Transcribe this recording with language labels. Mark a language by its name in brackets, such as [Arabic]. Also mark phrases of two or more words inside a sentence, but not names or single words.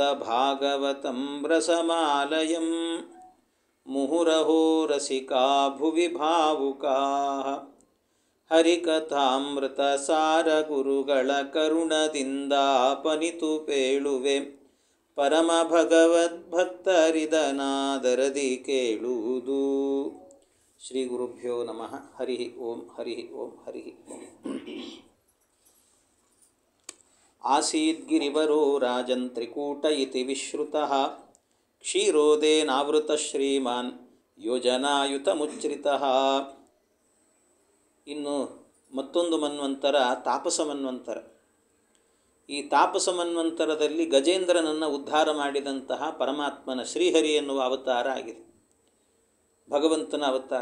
[Sanskrit] ಭಾಗವತಂ ರಸಮಾಲಯಂ ಮುಹುರಹೋ ರಸಿಕಾ ಭುವಿ ಭಾವುಕಾಃ [Kannada] ಹರಿಕಥಾಮೃತ ಸಾರ ಗುರುಗಳ ಕರುಣದಿಂದಾಪನಿತು ಪೇಳುವೆ ಪರಮ ಭಗವದ್ಭಕ್ತರಿದನಾದರದಿ ಕೇಳುವುದು. [Sanskrit] ಶ್ರೀ ಗುರುಭ್ಯೋ ನಮಃ. ಹರಿ ಓಂ ಹರಿ ಓಂ ಹರಿ ಓಂ. ಆಸೀದ್ಗಿರಿವರೋ ರಾಜನ್ ತ್ರಿಕೂಟ ಇತಿ ವಿಶ್ರುತಃ ಕ್ಷೀರೋದೇನಾವೃತ ಶ್ರೀಮಾನ್ ಯೋಜನಾಯುತಮುಚ್ಛ್ರಿತಃ. [Kannada] ಇನ್ನು ಮತ್ತೊಂದು ಮನ್ವಂತರ ತಾಪಸ ಮನ್ವಂತರ. ಈ ತಾಪಸ ಮನ್ವಂತರದಲ್ಲಿ ಗಜೇಂದ್ರನನ್ನು ಉದ್ಧಾರ ಮಾಡಿದಂತಹ ಪರಮಾತ್ಮನ ಶ್ರೀಹರಿ ಎನ್ನುವ ಅವತಾರ ಆಗಿದೆ, ಭಗವಂತನ ಅವತಾರ.